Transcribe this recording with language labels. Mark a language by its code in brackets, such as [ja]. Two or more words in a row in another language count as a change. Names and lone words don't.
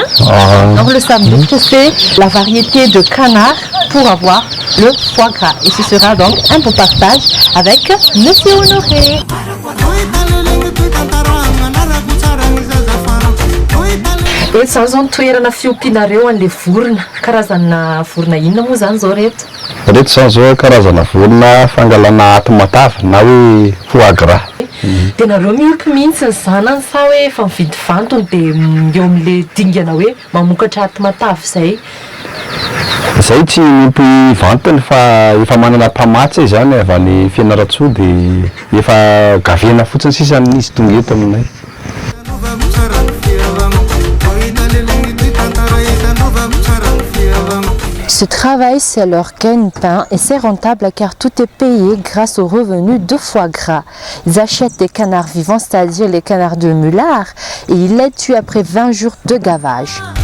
[fr] Donc le samdouk, c'est la variété de canard pour avoir le foie gras. Et ce sera donc un beau partage avec Monsieur Honoré. [mg] Sazon toerana fiompianareo an'le vorona, karazana vorona inona moa zany zao reto? Reto zany zao karazana vorona fangalana aty matava na hoe [fr] foie gras. [mg] Dia nareo miompy mihitsy ny zanany sa hoe efa mividy vantony dia eo amin'le dingana hoe mamokatra aty matava izay? Zay tsy miompy vantony fa efa manana mpamatsy zany avy any Fianarantsoa dia efa gavena fotsiny sisa izy tonga eto aminay. [fr] Ce travail, c'est leur gagne-pain et c'est rentable car tout est payé grâce aux revenus de foie gras. Ils achètent des canards vivants, c'est-à-dire les canards de mulard, et ils les tuent après 20 jours de gavage.